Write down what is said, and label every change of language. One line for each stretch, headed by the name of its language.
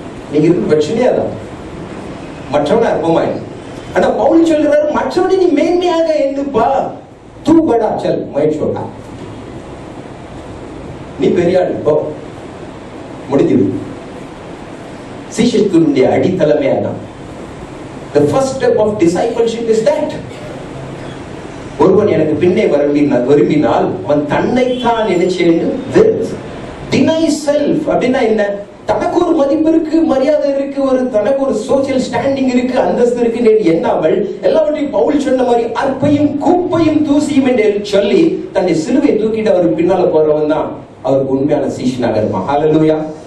Tamil: நீங்க இருக்கு பிரச்சனையா தான் மற்றவனை அற்பமாயிடும். ஆனா பவுல் சொல்றாரு, மற்றவனை நீ மேன்மையாக எண்ணுப்பா. தூ படா சல் முயற்சியோடா, நீ பெரிய ஆள் போ, முடிஞ்சது. சீஷத்துவனுடைய அடித்தளமே அதான்.
English: The first step of discipleship is that.
Tamil: ஒருவன் எனக்கு பின்னே விரும்பினால் அவன் தன்னைத்தான் என்ன செய்யணும்,
English: deny self.
Tamil: அப்படின்னா என்ன? தனக்கு ஒரு மதிப்பு இருக்கு, மரியாதை இருக்கு, தனக்கு ஒரு சோசியல் ஸ்டாண்டிங் இருக்கு, அந்தஸ்து இருக்கு எண்ணாமல் எல்லாவற்றையும் பவுல் சொன்ன மாதிரி அற்பையும் குப்பையும் தூசியும் என்று சொல்லி தன்னுடைய சிலுவை தூக்கிட்டு அவருக்கு பின்னால போறவன் தான் அவருக்கு உண்மையான சீஷனாக இருப்பான். ஹல்லேலூயா.